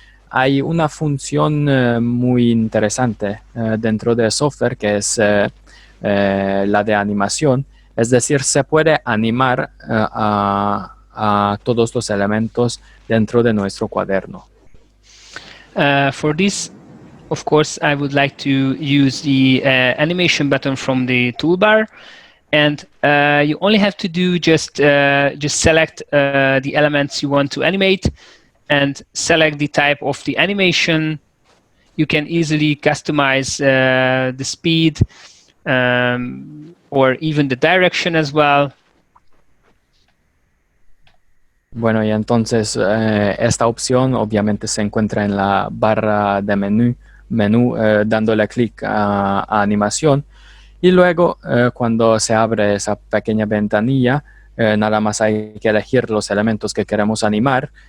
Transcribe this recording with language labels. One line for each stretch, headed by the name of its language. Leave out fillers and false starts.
Spanish: Hay una función muy interesante dentro del software, que es la de animación. Es decir, se puede animar a todos los elementos dentro de nuestro cuaderno.
English: For this, of course, I would like to use the animation button from the toolbar, and you only have to do just select the elements you want to animate and select the type of the animation. You can easily customize the speed or even the direction as well.
Spanish: Bueno, y entonces esta opción obviamente se encuentra en la barra de menú, dándole clic a animación, y luego cuando se abre esa pequeña ventanilla, nada más hay que elegir los elementos que queremos animar.